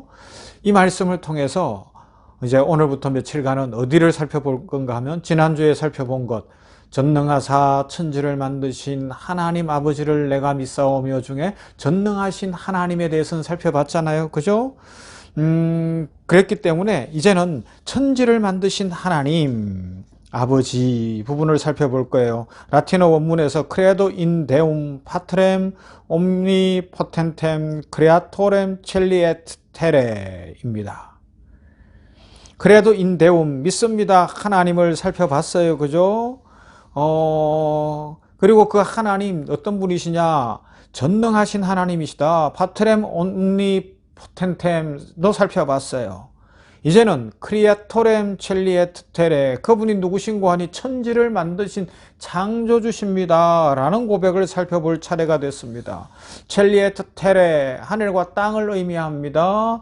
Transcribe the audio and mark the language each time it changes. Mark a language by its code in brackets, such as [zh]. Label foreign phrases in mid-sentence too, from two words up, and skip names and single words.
[ko] 이 말씀을 통해서 이제 오늘부터 며칠간은 어디를 살펴볼 건가 하면, 지난주에 살펴본 것, 전능하사 천지를 만드신 하나님 아버지를 내가 믿사오며 중에 전능하신 하나님에 대해서는 살펴봤잖아요. 그죠? 그랬기 때문에 이제는 천지를 만드신 하나님 아버지 부분을 살펴볼 거예요. 라틴어 원문에서 [la] credo in deum patrem omnipotentem creatorem celi et terre입니다. credo in deum, [ko] 믿습니다. 하나님을 살펴봤어요. 그죠? 그리고 그 하나님 어떤 분이시냐? 전능하신 하나님이시다. [la] patrem omnipotentem [ko] 도 살펴봤어요. 이제는 [la] creatorem celi et terre, [ko] 그분이 누구신고 하니 천지를 만드신 창조주십니다 라는 고백을 살펴볼 차례가 됐습니다. [la] celi et terre, [ko] 하늘과 땅을 의미합니다.